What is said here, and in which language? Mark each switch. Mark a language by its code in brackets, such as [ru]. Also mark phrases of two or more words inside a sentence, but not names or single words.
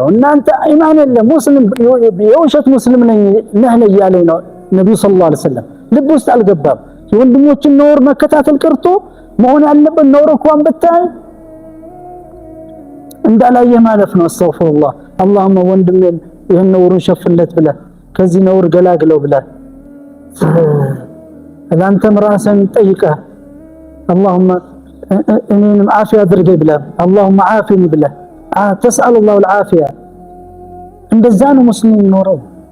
[am] እናንተ ኢማን የለም ሙስሊም የውሸት ሙስሊም ነኝ ያለኝ ነው ነብዩ [ar] صلى الله عليه وسلم። [am] ልብ ውስጥ አልገባም። የወንድሞችን ነውር መከታተል ቀርቶ መሆን ያለበት ነውር እንኳን ብታይ እንዳላየ ማለፍ ነው። አስተግፍሩላህ اللهم ወንድሜን ይሄን ነውሩን ሸፍንለት ብለህ ከዚህ ነውር ገላግለው ብለህ ለአንተም ራስህን ጠይቀህ اللهم እኔንም ዓፊያ አድርገኝ ብለህ [ar] اللهم عافني [am] ብለህ [ar] تسألوا الله العافية። [am] እንደዛ ነው ሙስሊም ኖረው።